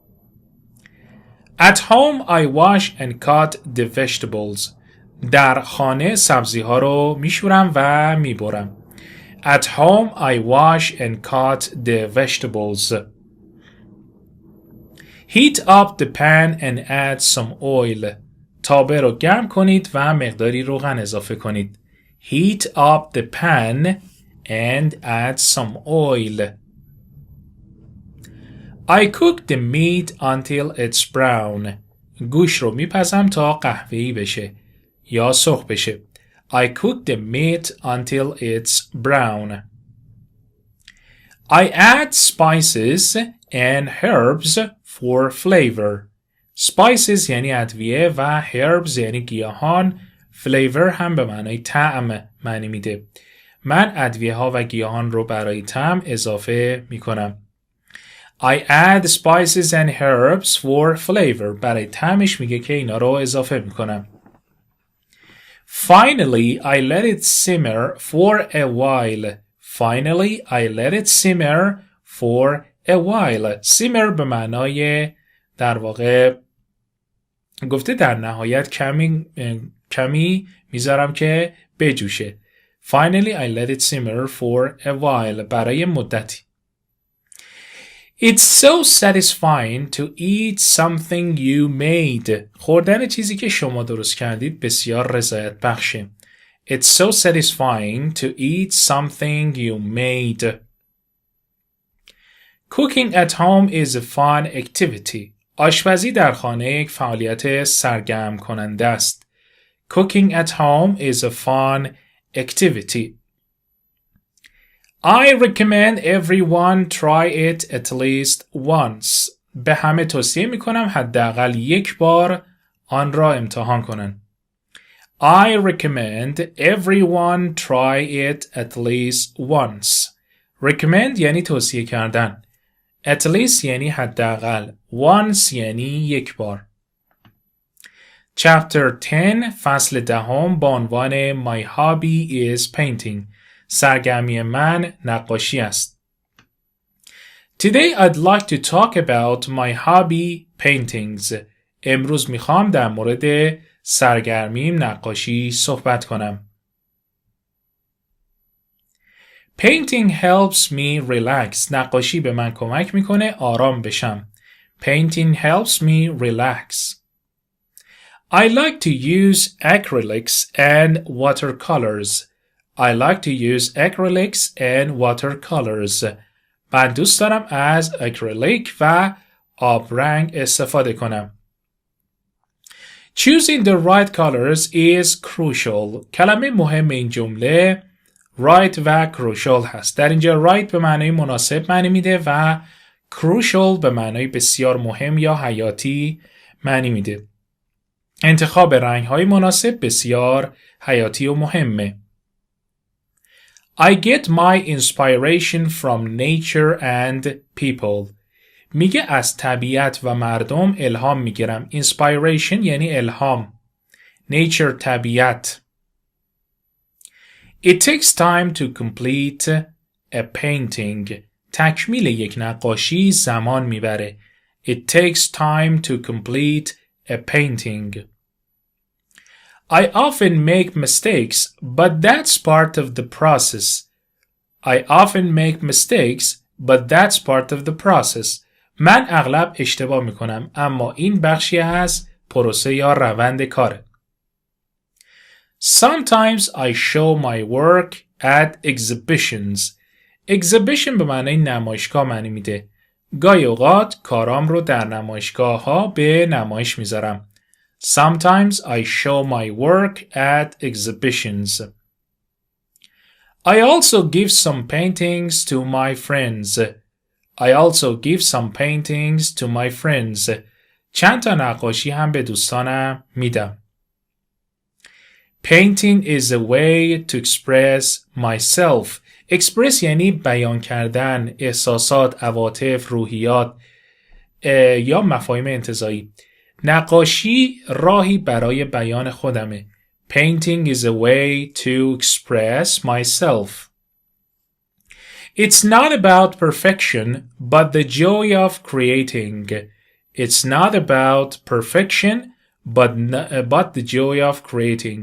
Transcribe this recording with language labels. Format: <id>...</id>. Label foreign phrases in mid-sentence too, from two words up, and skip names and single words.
<en>At home I wash and cut the vegetables.</en> <fa>در خانه سبزی ها رو میشورم و میبرم.</fa> <en>At home I wash and cut the vegetables. Heat up the pan and add some oil.</en> <fa>تابه رو گرم کنید و مقداری روغن اضافه کنید.</fa> <en>Heat up the pan and add some oil. I cook the meat until it's brown.</en> <fa>گوشت رو میپزم تا قهوه‌ای بشه یا سرخ بشه.</fa> <en>I cook the meat until it's brown. I add spices and herbs for flavor.</en> <fa>Spices یعنی ادویه و herbs یعنی گیاهان. flavor هم به معنای طعم معنی میده. من ادویه ها و گیاهان رو برای طعم اضافه میکنم.</fa> <en>I add spices and herbs for flavor.</en> <fa>برای طعمش میگه که اینا رو اضافه میکنم.</fa> <en>Finally, I let it simmer for a while. Finally, I let it simmer for a while.</en> <fa>Simmer به معنای در واقع گفته در نهایت کمی میذارم که بجوشه.</fa> <en>Finally, I let it simmer for a while.</en> <fa>برای مدتی.</fa> <en>It's so satisfying to eat something you made.</en> <fa>خوردن چیزی که شما درست کردید بسیار رضایت بخشه.</fa> <en>It's so satisfying to eat something you made. Cooking at home is a fun activity.</en> <fa>آشپزی در خانه یک فعالیت سرگرم کننده است.</fa> <en>Cooking at home is a fun activity. I recommend everyone try it at least once.</en> <fa>به همه توصیه میکنم حداقل یک بار آن را امتحان کنن.</fa> <en>I recommend everyone try it at least once.</en> <fa>Recommend یعنی توصیه کردن.</fa> <en>At least</en> <fa>یعنی حداقل. Once یعنی یک بار. Chapter 10 فصل 10 با عنوان</fa> <en>My hobby is painting.</en> <fa>سرگرمی من نقاشی است.</fa> <en>Today I'd like to talk about my hobby paintings.</en> <fa>امروز میخوام در مورد سرگرمیم نقاشی صحبت کنم.</fa> <en>Painting helps me relax.</en> <fa>نقاشی به من کمک میکنه آرام بشم.</fa> <en>Painting helps me relax. I like to use acrylics and watercolors. I like to use acrylics and watercolors.</en> <fa>من دوست دارم از اکریلیک و آبرنگ استفاده کنم.</fa> <en>Choosing the right colors is crucial.</en> <fa>کلمه مهم این جمله right و crucial هست. در اینجا right به معنای مناسب معنی میده و crucial به معنای بسیار مهم یا حیاتی معنی میده. انتخاب رنگ‌های مناسب بسیار حیاتی و مهمه.</fa> <en>I get my inspiration from nature and people.</en> <fa>میگه از طبیعت و مردم الهام میگیرم. Inspiration یعنی الهام. Nature طبیعت.</fa> <en>It takes time to complete a painting.</en> <fa>تکمیل یک نقاشی زمان میبره.</fa> <en>It takes time to complete a painting. I often make mistakes, but that's part of the process. I often make mistakes, but that's part of the process.</en> <fa>من اغلب اشتباه میکنم، اما این بخشی از پروسه یا روند کاره.</fa> <en>Sometimes I show my work at exhibitions.</en> <fa>Exhibition به معنی نمایشگاه معنی میده. گاهی اوقات کارام رو در نمایشگاه ها به نمایش میذارم.</fa> <en>Sometimes I show my work at exhibitions. I also give some paintings to my friends. I also give some paintings to my friends.</en> <fa>چند تا نقاشی هم به دوستانم میدم.</fa> <en>Painting is a way to express myself.</en> <fa>Express یعنی بیان کردن احساسات، عواطف، روحیات یا مفاهیم انتزاعی. نقاشی راهی برای بیان خودمه.</fa> <en>Painting is a way to express myself. It's not about perfection, but the joy of creating. It's not about perfection, but the joy of creating.</en>